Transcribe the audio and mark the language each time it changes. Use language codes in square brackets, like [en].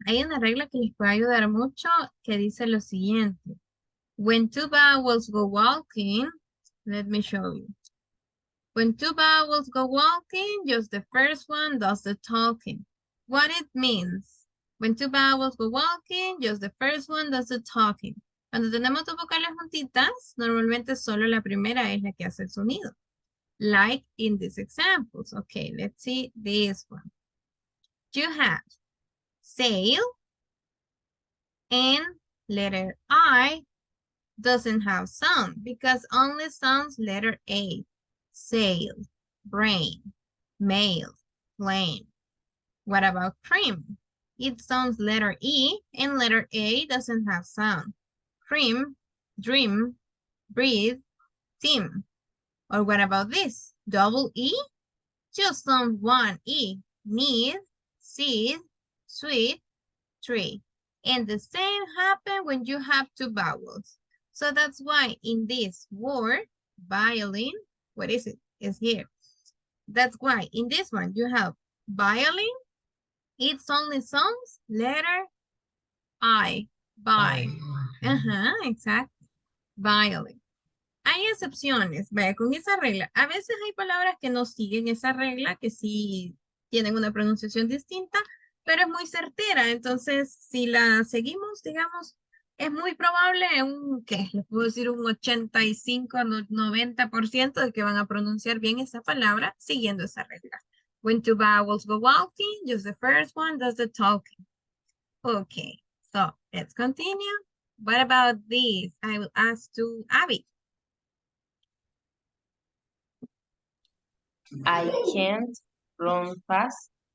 [es] Hay una regla que les puede ayudar mucho que dice lo siguiente. [en] When two vowels go walking, let me show you. When two vowels go walking, just the first one does the talking. What it means? When two vowels go walking, just the first one does the talking. [es] Cuando tenemos dos vocales juntitas, normalmente solo la primera es la que hace el sonido. [en] Like in these examples. Okay, let's see this one. You have sail and letter I doesn't have sound because only sounds letter A. Sail, brain, mail, plane. What about cream? It sounds letter E and letter A doesn't have sound. Cream, dream, breathe, team. Or what about this? Double E? Just on one E. Need, seed, sweet, tree. And the same happen when you have two vowels. So that's why in this word, violin, what is it? It's here. That's why in this one you have violin. It's only sounds letter I. By. Exactly. Violin. [es] Hay excepciones, vaya, con esa regla. A veces hay palabras que no siguen esa regla, que sí tienen una pronunciación distinta, pero es muy certera. Entonces, si la seguimos, digamos, es muy probable les puedo decir un 85, 90% de que van a pronunciar bien esa palabra siguiendo esa regla. [en] When two vowels go walking, just the first one does the talking. Okay, so let's continue. What about this? I will ask to Abby. I can't run fast.